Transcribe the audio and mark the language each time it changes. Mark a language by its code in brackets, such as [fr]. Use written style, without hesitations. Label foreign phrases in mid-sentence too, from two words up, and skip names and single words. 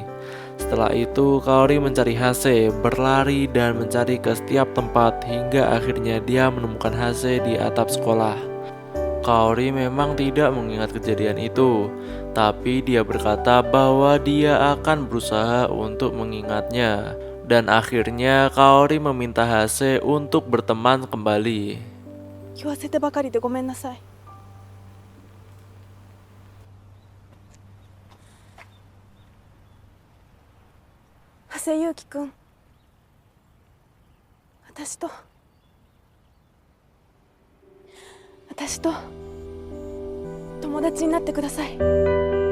[id] Setelah itu, Kaori mencari Hase, berlari dan mencari ke setiap tempat hingga akhirnya dia menemukan Hase di atap sekolah. Kaori memang tidak mengingat kejadian itu, tapi dia berkata bahwa dia akan berusaha untuk mengingatnya. Dan akhirnya Kaori meminta Hase untuk berteman kembali. [ja] 言わせてばかりでごめんなさい。長谷祐樹くん、私と友達になってください。